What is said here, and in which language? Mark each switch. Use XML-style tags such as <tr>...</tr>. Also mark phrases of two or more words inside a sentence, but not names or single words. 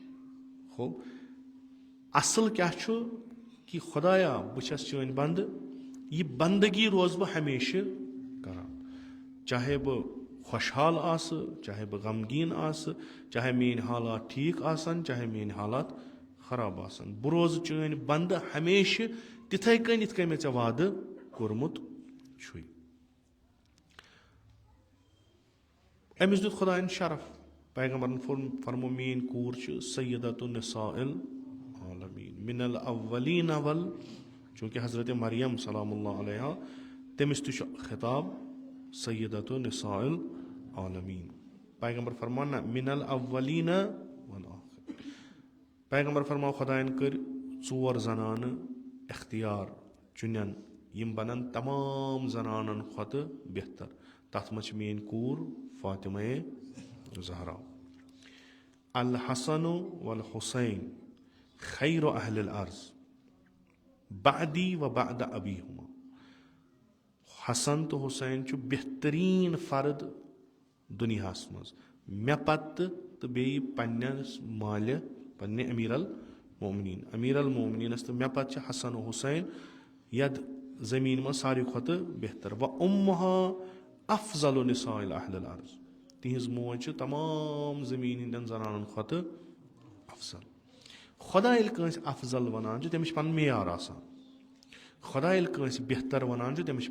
<ks>اصل کیاہ چھُ کہِ خۄدایا بہٕ چھس چٲنۍ بنٛدٕ یہِ بنٛدگی روزٕ بہٕ ہمیشہٕ کران چاہے بہٕ خۄشحال آسہٕ چاہے بہٕ غمگیٖن آسہٕ چاہے میٲنۍ حالات ٹھیٖک آسن چاہے میٲنۍ حالات خراب آسن بہٕ روزٕ چٲنۍ بنٛدٕ ہمیشہٕ تِتھٕے کٔنۍ یِتھ کٔنۍ مےٚ ژےٚ وعدٕ کوٚرمُت چھُے أمِس دیُت خۄدایَن شرف پیغمبرن فرمو میٲنۍ کوٗر چھِ</ks> <ar>سیدۃ النساء العالمیٖن من الاولین</ar> <ks>اول چوٗنٛکہِ حضرت مریم</ks> <ar>سلام اللہ علیہ</ar> <ks>تٔمِس تہِ چھُ خطاب</ks> <ar>سیدۃ النساء العالمیٖن</ar> <ks>پیغمبر فرمان نہ</ks> <ar>من الاولین والآخرین</ar> <ks>پیغمبر فرماو خۄدایَن کٔرۍ 4 زنانہٕ اختیار چُنن یِم بنن تمام زنانن کھۄتہٕ بہتر تتھ منٛز چھِ میٲنۍ کوٗر فاطمہ زہرا</ks> <ar>الحسن والحسین خیر اہل الارض بعدی و بعد ابیہما</ar> <ks>حسن تہٕ حسین چھُ بہتریٖن فرد دُنیاہس منٛز مےٚ پتہٕ تہٕ بیٚیہِ پننِس مالہِ پننہِ امیٖر المومنیٖنس تہٕ مےٚ پتہٕ چھِ حسن و حسین یتھ زٔمیٖن منٛز ساروی کھۄتہٕ بہتر</ks> <ar>و امہا افضل نساء اہل الارض</ar> <ks>تِہنٛز موج چھِ تمام زٔمیٖن ہٕنٛدٮ۪ن زنانن کھۄتہٕ افضل خۄدا ییٚلہِ کٲنٛسہِ افضل ونان چھُ تٔمِس چھُ پنُن معیار آسان خۄدا ییٚلہِ کٲنٛسہِ بہتر ونان چھُ تٔمِس چھُ</ks>